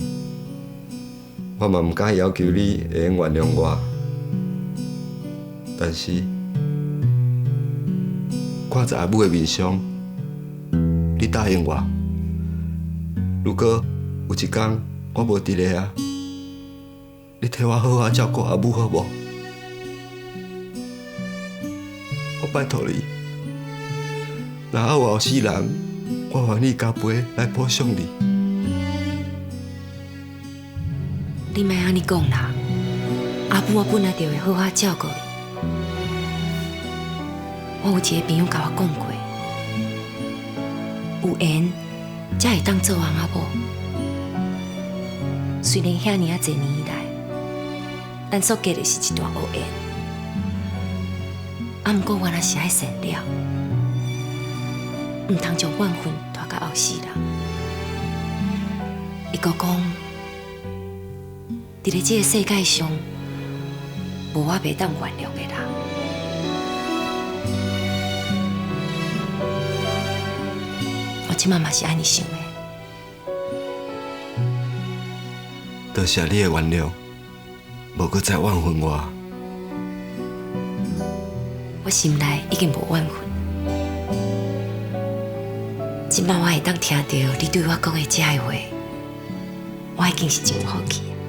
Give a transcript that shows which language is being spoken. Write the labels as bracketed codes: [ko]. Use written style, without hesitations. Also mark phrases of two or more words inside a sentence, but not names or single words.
[nan] 我嘛毋敢要求你会用原谅我，但是看在阿母的面上，你答应我，如果有一天我无伫咧啊，你替我好好照顾阿母好无？我拜托你，若还有后世人，我愿意加倍来补偿你。你莫安尼讲啦，阿母我本来就会好好照顾伊。我有一个朋友甲我讲过，有缘才会当做翁仔某。虽然遐尼啊侪年来，咱所结的是一段恶缘，啊，毋过原来是爱善了，毋通将怨恨拖到后世人。伊阁讲，伫咧这个世界上，无我袂当原谅的人。我即马嘛是安尼想的。多谢你的原谅，无搁再怨恨我。我心内已经无怨恨，即摆我会当听到你对我讲的这个话，我已经是真有福气。